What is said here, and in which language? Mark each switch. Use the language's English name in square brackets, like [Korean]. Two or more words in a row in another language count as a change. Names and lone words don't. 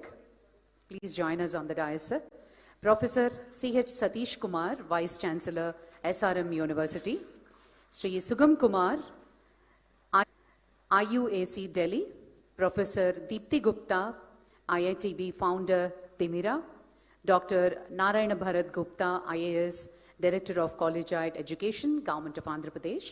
[English] Please join us on the dais, sir. Professor C.H. Satish Kumar, Vice Chancellor, SRM University. Sri Sugam Kumar, IUAC Delhi. Professor Deepthi Gupta, IITB founder, Timira. Dr. Narayana Bharat Gupta, IAS, Director of Collegiate Education, Government of Andhra Pradesh.